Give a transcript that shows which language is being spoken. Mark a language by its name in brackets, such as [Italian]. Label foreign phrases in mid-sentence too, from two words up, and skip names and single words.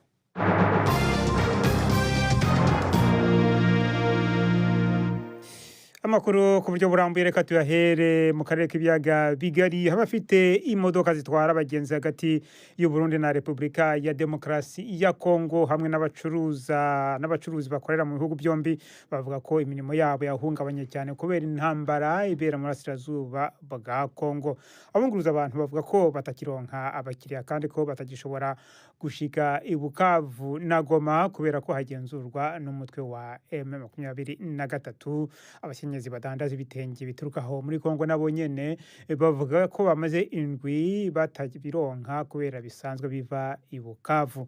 [Kinyarwanda] Amakuru ku buryo burambuye reka tuyahere mu karere k'ibiyaga bigari. Abafite imodoka zitwara abagenzi hagati y'u Burundi na Repubulika ya Demokarasi ya Kongo hamwe n'abacuruzi bakorera mu bihugu byombi bavuga ko imirimo yabo yahungabanye cyane kubera intambara ibera mu burasirazuba bwa Kongo. [Rundi] Abunguruza abantu bavuga ko batakironka abakiriya kandi ko batagishobora gushika i Bukavu na Goma kubera ko hagenzurwa n'umutwe wa M23. Abakenyezi badandaza ibitenge bituruka aho muri Kongo nabo nyene bavuga ko bamaze indwi batabironka kubera bisanzwe biva i Bukavu.